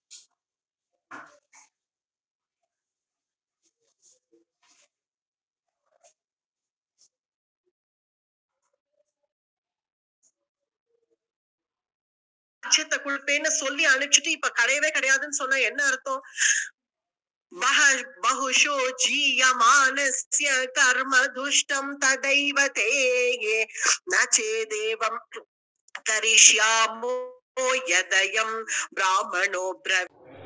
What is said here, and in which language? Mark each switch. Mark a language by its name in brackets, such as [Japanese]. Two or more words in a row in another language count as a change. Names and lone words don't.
[Tamil] கொடுப்பேன்னு சொல்லி அனுப்பிச்சுட்டு இப்ப கிடையவே கிடையாதுன்னு சொன்னா என்ன அர்த்தம்? [Sanskrit] बहुशो जीयमानस्य कर्म दुष्टं तदैव ते न चेदेवं करिष्यामो यदयं ब्राह्मणो ब्रवीत्.